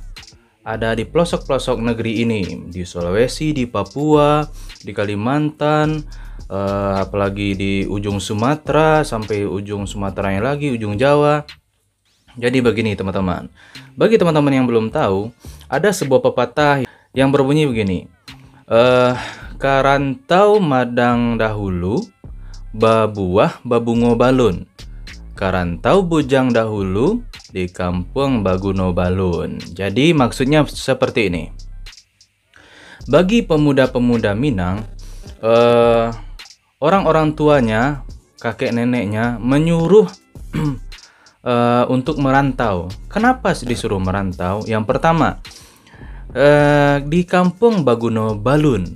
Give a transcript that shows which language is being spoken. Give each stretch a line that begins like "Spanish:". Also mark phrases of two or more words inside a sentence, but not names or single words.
Indonesian: Ada di pelosok-pelosok negeri ini, di Sulawesi, di Papua, di Kalimantan, apalagi di ujung Sumatera, sampai ujung Sumateranya lagi, ujung Jawa. Jadi begini teman-teman, bagi teman-teman yang belum tahu, ada sebuah pepatah yang berbunyi begini.
Minangkabau: Karantau madang dahulu, babuah babungo balun. Karantau bujang dahulu, di kampung baguno balun.
Indonesian: Jadi maksudnya seperti ini. Bagi pemuda-pemuda Minang, orang-orang tuanya, kakek neneknya menyuruh untuk merantau. Kenapa disuruh merantau? Yang pertama,
Minangkabau: di kampung baguno balun.